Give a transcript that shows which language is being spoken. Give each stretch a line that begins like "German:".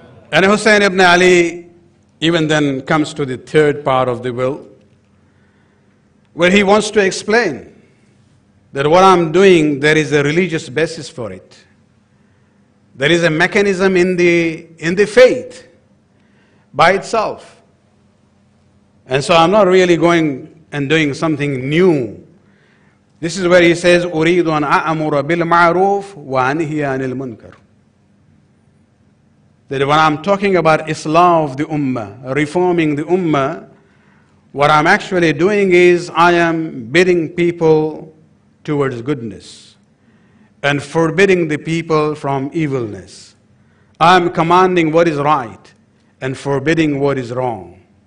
English: And Hussein ibn Ali even then comes to the third part of the will, where he wants to explain that what I'm doing, there is a religious basis for it. There is a mechanism in the faith by itself. And so I'm not really going and doing something new. This is where he says,
Arabic: أُرِيدُ أَنْ أَأْمُرَ بِالْمَعْرُوفِ وَأَنْهِيَ عَنِ الْمُنْكَرِ.
English: That when I'm talking about Islah of the Ummah, reforming the Ummah, what I'm actually doing is I am bidding people towards goodness. and forbidding the people from evilness. I am commanding what is right and forbidding what is wrong.